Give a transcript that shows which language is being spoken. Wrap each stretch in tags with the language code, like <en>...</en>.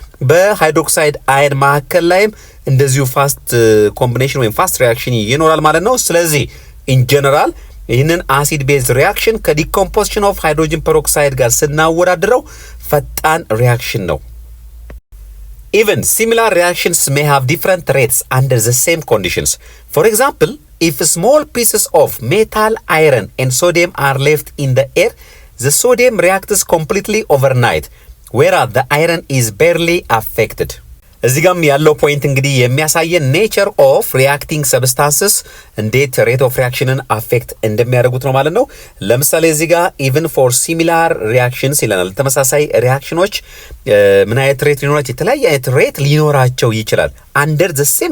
<am>በሃይድሮክሳይድ አየን መካከል ላይም እንደዚሁ ፋስት ኮምቢኔሽን ወይም ፋስት ሪያክሽን ይኖራል ማለት ነው። ስለዚህ ኢን ጀነራል ይህንን አሲድ ቤዝ ሪያክሽን ከዲኮምፖዚሽን ኦፍ ሃይድሮጅን ፐሮክሳይድ ጋር ስናወዳድረው ፈጣን ሪያክሽን ነው።</am> <en>Even similar reactions may have different rates under the same conditions. For example, if small pieces of metal, iron and sodium are left in the air, the sodium reacts completely overnight, whereas the iron is barely affected.</en> <am>እዚህ ጋም ያለው ፖይንት እንግዲህ የሚያሳየን ኔቸር ኦፍ ሪያክቲንግ ሰብስታንስስ እንዴት ሬት ኦፍ ሪያክሽንን አፌክት እንደሚያደርጉት ነው ማለት ነው። ለምሳሌ እዚህ ጋር ኢቭን ፎር ሲሚላር ሪያክሽንስ ይለናል። ተመሳሳይ ሪያክሽኖች ምን አይነት ሬት ሊኖራቸው የተለያየ አይነት ሬት ሊኖራቸው ይችላል። አንደር ዘ</am>